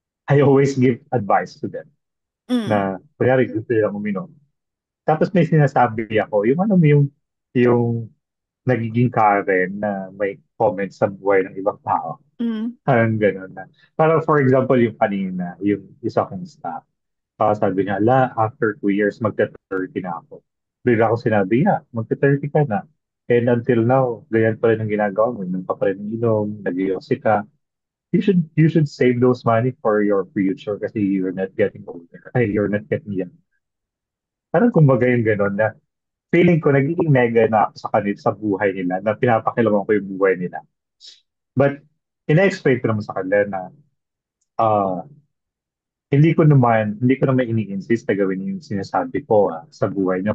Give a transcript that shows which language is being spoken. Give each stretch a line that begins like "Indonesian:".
English: I always give advice to them Mm.
Filipino: na, kunyari gusto nilang uminom. Tapos may sinasabi ako, yung ano mo yung nagiging Karen na may comments sa buhay ng ibang tao. Mm. Parang gano'n na. Parang for example, yung kanina, yung isa kong staff, sabi niya, after 2 years, magka-30 na ako. Bigla ko sinabi, yeah, magka-30 ka na.
English: And until now,
Filipino: ganyan pa rin ang ginagawa mo. Inom ka pa rin ng inom, nag-iossi ka.
English: You should save those money for your future kasi you're not getting older. Ay, you're not getting young.
Filipino: Parang kumbaga yung gano'n na feeling ko nagiging mega na ako sa kanila sa buhay nila na pinapakilaman ko yung buhay nila. But ina-explain ko naman sa kanila na ah, hindi ko naman ini-insist na gawin yung sinasabi ko sa buhay niyo.